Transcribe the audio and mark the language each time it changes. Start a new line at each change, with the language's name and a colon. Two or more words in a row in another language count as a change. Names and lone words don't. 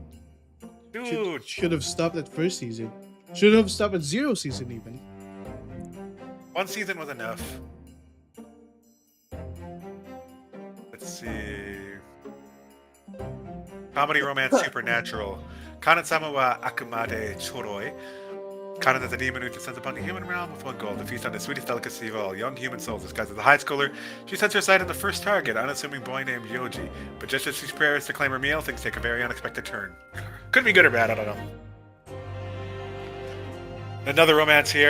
English: Dude. should have stopped at first season. Should have stopped at 0 season even. One season was enough. Let's see. Comedy, romance, supernatural. Kanetsama wa akumade choroi. Kanen is a demon who descends upon the human realm with one goal: to feast on the sweetest delicacy of all, young human souls. Disguised as a high schooler, she sets her sight on the first target, unassuming boy named Yoji. But just as she prepares to claim her meal, things take a very unexpected turn. Could be good or bad, I don't know. Another romance here.